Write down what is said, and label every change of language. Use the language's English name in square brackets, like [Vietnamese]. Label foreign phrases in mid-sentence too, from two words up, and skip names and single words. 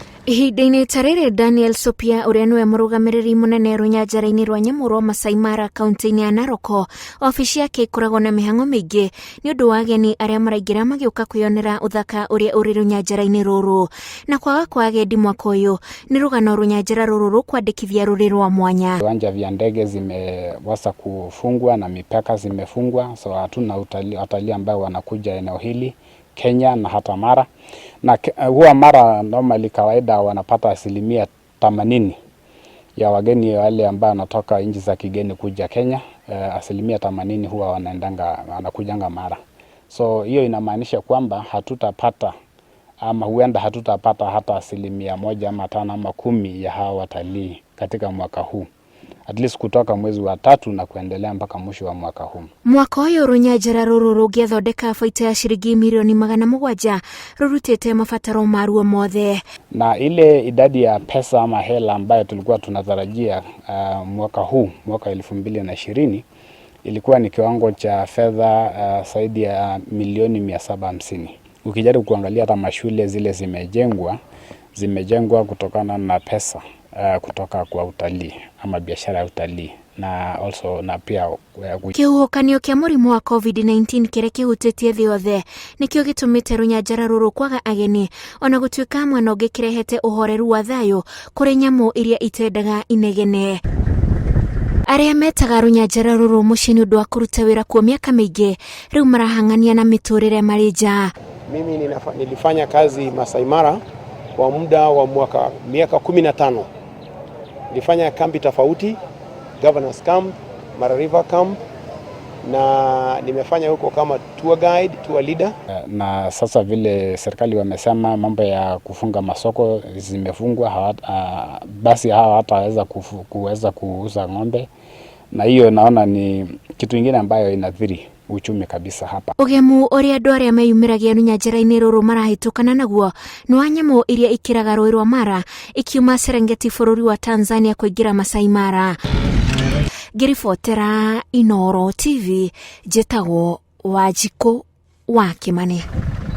[Kikuyu] Ihinda-inĩ ta rĩrĩ Daniel Sopia ũrĩa nĩwe mũrũgamĩrĩri mũnene rũnyanjara-inĩ rwa nyamũ rwa Masai Mara kaunti-inĩ ya Narok, ofici yake ĩkoragwo na mĩhang'o mĩingĩ nĩ ũndũ wa ageni arĩa maraingĩra magĩũka kwĩyonera ũthaka ũrĩa ũrĩ rũnyanjara-inĩ rũrũ. Na kwaga kwa agendi mwaka ũyũ nĩ rũgano rũnyanjara rũrũ rũkwandĩkithia rũrĩ rwa mwanya. [Swahili] Viwanja vya ndege zimeweza kufungwa na mipaka zimefungwa, so hatuna watalii ambao wanakuja eneo hili Kenya na hata Mara. Na huwa Mara normally kawaida wanapata 80% ya wageni wale ambao wanatoka nchi za kigeni kuja Kenya, 80% huwa wanakujanga Mara. So hiyo inamaanisha kwamba hatutapata ama huenda hatutapata hata 1% ama 5 ama 10 ya hawa watalii katika mwaka huu. [English] At least [Swahili] kutoka mwezi wa 3 na kuendelea mpaka mwisho wa mwaka huu. [Kikuyu] Mwaka ũyũ rũnyanjara rũrũ rũngĩathondeka baita ya shilingi milioni 700 rũrutĩte mabataro maruo mothe. [Swahili] Na ile idadi ya pesa ama hela ambayo tulikuwa tunatarajia mwaka huu, mwaka 2020, ilikuwa ni kiwango cha fedha zaidi ya milioni 750. Ukijaribu kuangalia hata mashule zile zimejengwa kutokana na pesa kutoka kwa utalii ama biashara ya utalii na also na pia [Kikuyu] kĩhuhũkanio kĩa mũrimũ wa COVID-19 kĩrĩa kĩhutĩtie thĩ yothe nĩkĩo gĩtũmĩte rũnyanjara rũrũ kwaga ageni, ona gũtuĩka mwena ũngĩ kĩrehete ũhoreru wa thayũ kũrĩ nyamũ iria itendaga inegene. Arĩa metaga rũnyanjara rũrũ mũciĩ nĩ ũndũ wa kũruta wĩra kuo mĩaka mĩingĩ rĩu marahang'ania na mĩtũrĩre marĩ nja. [Swahili] Mimi nilifanya kazi Masai Mara kwa muda wa miaka 15. Nilifanya kambi tofauti, Governors Camp, Mara River Camp, na nimefanya huko kama [English] tour guide, tour leader. [Swahili] Na sasa vile serikali wamesema mambo ya kufunga masoko zimefungwa, basi hawa hataweza kuweza kuuza ng'ombe, na hiyo naona ni kitu kingine ambayo inathiri uchumi kabisa hapa. [Kikuyu] Ũgemu ũrĩa andũ arĩa meyumĩragia rũnyanjara-inĩ rũrũ marahĩtũkana naguo nĩ wa nyamũ iria ikĩraga rũĩ rwa Mara ikiuma Serengeti bũrũri wa Tanzania kũingĩra Masai Mara. Ngĩribotera Inooro TV, njĩtagwo Wanjikũ wa Kĩmani.